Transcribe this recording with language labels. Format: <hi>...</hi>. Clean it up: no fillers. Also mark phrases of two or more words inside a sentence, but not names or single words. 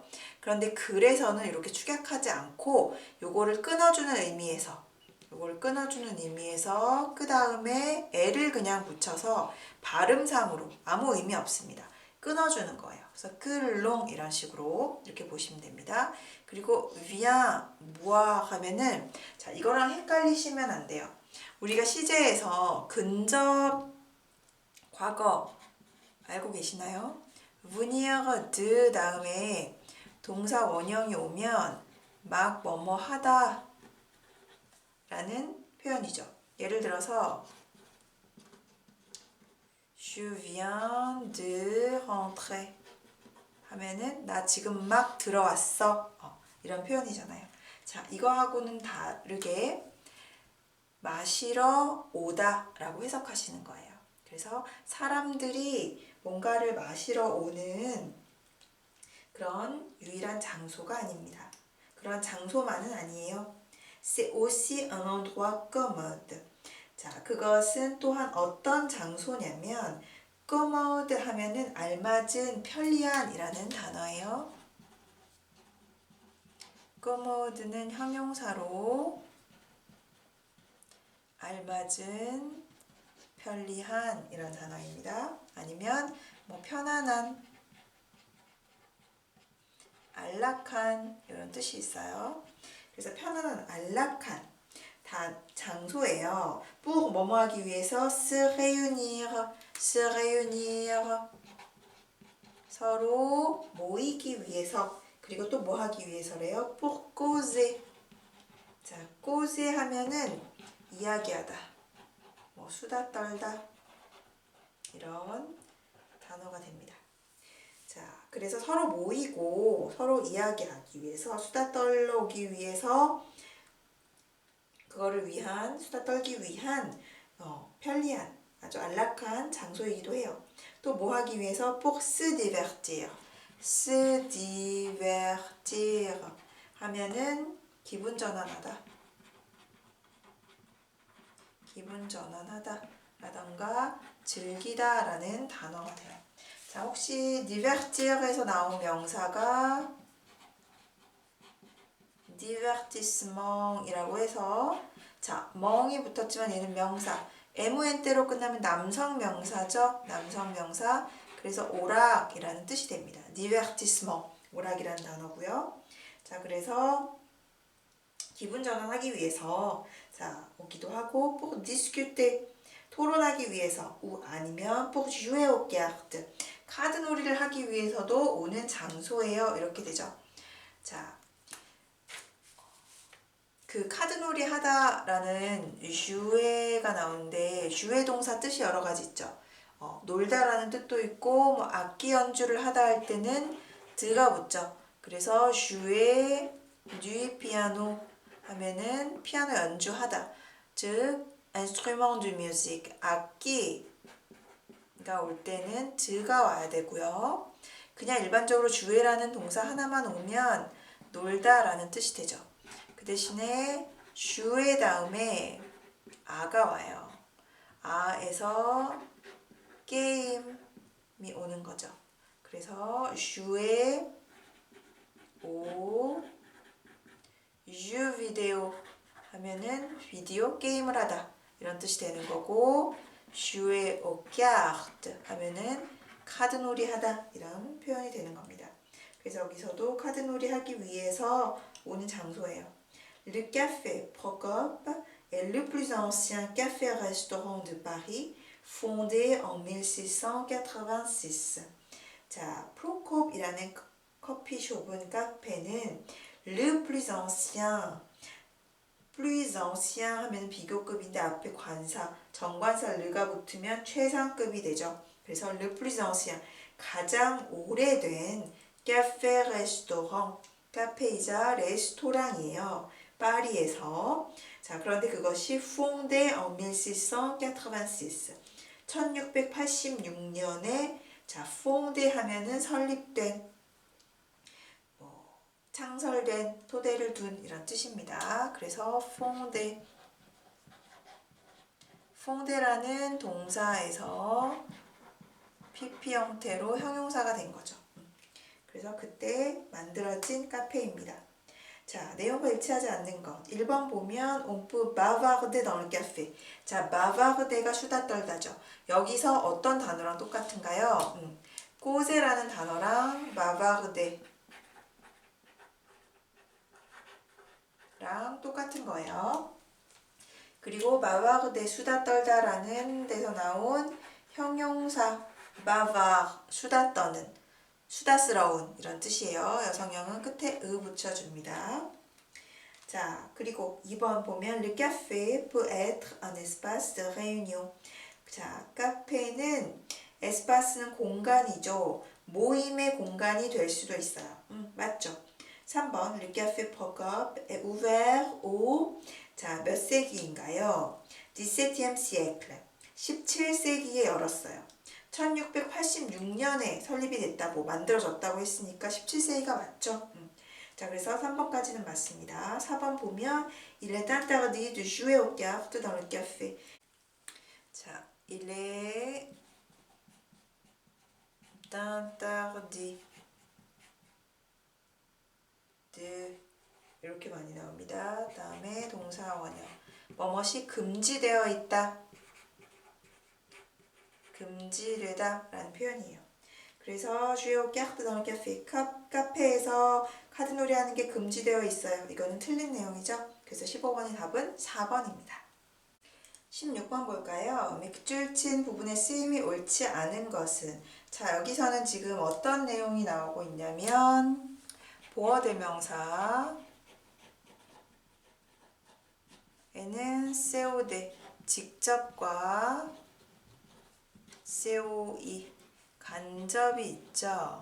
<ko>그런데 글에서는 이렇게 축약하지 않고 요거를 끊어주는 의미에서 그 다음에 L을 그냥 붙여서 발음상으로 아무 의미 없습니다. 끊어주는 거예요. 그래서 끌롱 이런 식으로 이렇게 보시면 됩니다. 그리고</ko> <fr>vient boire</fr> <ko>하면은, 자, 이거랑 헷갈리시면 안 돼요. 우리가 시제에서 근접 과거 알고 계시나요?</ko> <fr>venir de</fr> <ko>다음에 동사 원형이 오면 막 뭐뭐 하다 라는 표현이죠. 예를 들어서</ko> <fr>Je viens de rentrer</fr> <ko>하면은 나 지금 막 들어왔어, 이런 표현이잖아요. 자, 이거하고는 다르게 마시러 오다 라고 해석하시는 거예요. 그래서 사람들이 뭔가를 마시러 오는 그런 유일한 장소가 아닙니다. 그런 장소만은 아니에요.</ko> <fr>C'est aussi un endroit commode.</fr> <ko>자, 그것은 또한 어떤 장소냐면 commode 하면은 알맞은, 편리한 이라는 단어예요. commode는 형용사로 알맞은, 편리한 이런 단어입니다. 아니면 뭐 편안한, 안락한 이런 뜻이 있어요. 그래서 편안한, 안락한 다 장소예요. pour 뭐뭐 하기 위해서</ko> <fr>se réunir</fr> <ko>서로 모이기 위해서, 그리고 또 뭐 하기 위해서래요?</ko> <fr>pour causer.</fr> <ko>자, causer 하면은 이야기하다, 뭐 수다 떨다 이런 단어가 됩니다. 자, 그래서 서로 모이고 서로 이야기하기 위해서, 수다 떨기 위해서, 그거를 위한, 수다 떨기 위한 편리한, 아주 안락한 장소이기도 해요. 또 뭐 하기 위해서</ko> <fr>pour se divertir</fr> <ko>하면은 기분 전환하다 라던가 즐기다 라는 단어가 돼요. 자, 혹시 divertir에서 나온 명사가 divertissement이라고 해서, 자, 멍이 붙었지만 얘는 명사, MN때로 끝나면 남성 명사죠. 남성 명사. 그래서 오락이라는 뜻이 됩니다. divertissement, 오락이라는 단어고요. 자, 그래서 기분 전환하기 위해서, 자, 오기도 하고,</ko> <fr>pour discuter,</fr> <ko>토론하기 위해서, 아니면</ko> <fr>pour jouer aux cartes,</fr> <ko>카드 놀이를 하기 위해서도 오는 장소예요. 이렇게 되죠. 자, 그 카드놀이 하다라는 jouer가 나오는데, jouer 동사 뜻이 여러 가지 있죠. 놀다라는 뜻도 있고, 뭐 악기 연주를 하다 할 때는 드가 붙죠.</ko> <fr>그래서 jouer du piano</fr> <ko>하면은 피아노 연주하다, 즉</ko> <fr>instrument de musique,</fr> <ko>악기가 올 때는 드가 와야 되고요. 그냥 일반적으로 jouer라는 동사 하나만 오면 놀다 라는 뜻이 되죠. 그 대신에 jouer 다음에 아가 와요. 아에서 게임이 오는 거죠. 그래서</ko> <fr>jouer au jeu vidéo</fr> <ko>하면은 비디오 게임을 하다 이런 뜻이 되는 거고,</ko> <fr>jouer aux cartes</fr> <ko>하면은 카드놀이 하다 이런 표현이 되는 겁니다. 그래서 여기서도 카드놀이 하기 위해서 오는 장소예요.</ko> <fr>Le café Procope est le plus ancien café-restaurant de Paris, fondé en 1686.</fr> <ko>자, 프로콥이라는 커피숍은 카페는</ko> <fr>Le plus ancien, plus ancien</fr> <ko>하면 비교급인데 앞에 관사, 정관사 르가 붙으면 최상급이 되죠.</ko> <fr>그래서 Le plus ancien,</fr> <ko>가장 오래된 카페 레스토랑, 카페이자 레스토랑이에요. 파리에서. 자, 그런데 그것이</ko> <fr>fondé en 1686.</fr> <ko>1686년에 자, fondé 하면은 설립된, 창설된, 토대를 둔 이런 뜻입니다. 그래서 fondé. fondé라는 동사에서 PP 형태로 형용사가 된 거죠. 그래서 그때 만들어진 카페입니다. 자, 내용과 일치하지 않는 것. 1번 보면</ko> <fr>on peut bavarder dans le café.</fr> <ko>자, bavarder가 수다 떨다죠. 여기서 어떤 단어랑 똑같은가요? cause라는 단어랑 bavarder랑 똑같은 거예요. 그리고 bavarder 수다 떨다라는 데서 나온 형용사 bavard 수다 떠는, 수다스러운 이런 뜻이에요. 여성형은 끝에 으 붙여줍니다. 자, 그리고 2번 보면</ko> <fr>Le café peut être un espace de réunion.</fr> <ko>자, 카페는 에스파스는 공간이죠. 모임의 공간이 될 수도 있어요. 맞죠? 3번</ko> <fr>Le café Procope est ouvert au</fr> <ko>자, 몇 세기인가요?</ko> <fr>17e siècle.</fr> <ko>17세기에 열었어요. 1686년에 설립이 됐다고, 만들어졌다고 했으니까 17세기가 맞죠? 자, 그래서 3번까지는 맞습니다. 4번 보면</ko> <fr>Il est interdit de jouer aux cartes dans le café.</fr> <ko>자,</ko> <fr>Il est interdit de</fr> <ko>이렇게 많이 나옵니다. 다음에 동사 원형. 뭐뭇이 금지되어 있다. 금지되다 라는 표현이에요.</ko> <fr>그래서 jouer aux cartes dans le café.</fr> <ko>카페에서 카드놀이 하는 게 금지되어 있어요. 이거는 틀린 내용이죠. 그래서 15번의 답은 4번입니다. 16번 볼까요? 밑줄 친 부분의 쓰임이 옳지 않은 것은, 자, 여기서는 지금 어떤 내용이 나오고 있냐면 보어대명사 에는 COD 직접과 COE 간접이 있죠.</ko>